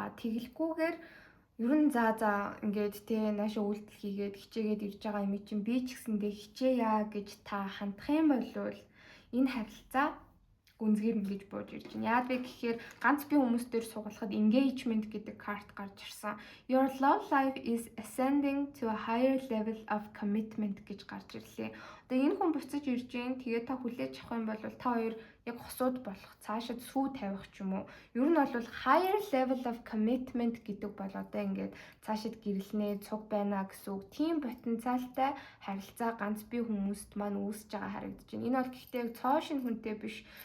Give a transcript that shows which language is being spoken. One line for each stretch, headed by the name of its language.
Mongolian: Тэгэлгүйгээр ер нь за ингээд наашаа үйлдэл хийгээд хичээгээд ирж байгаа юм чинь би ч гэсэндээ хичээя гэж та хандах юм болвол энэ харилцаа гүнзгийрнэ гэж бууж ирж байна. Яагаад вэ гэхээр ганц би хүмүүстээр сугалахад engagement гэдэг карт гарч ирсэн.
English: Your love life is ascending to a higher level of commitment
Mongolian: гэж гарч ирлээ. Одоо энэ хүн буцаж ирж гин тэгээд та хүлээж авах юм бол та хоёр яг хосууд болох, цаашид сүү тавих ч юм уу. Ер нь бол
English: higher level of commitment
Mongolian: гэдэг бол одоо ингээд цаашид гэрэлнэ, цуг байна гэсэн үг. Тийм потенциалтай харилцаа ганц би хүмүүст маань үүсэж байгаа харагдаж байна. Энэ бол гэхдээ яг цоо шин хүнтэй биш.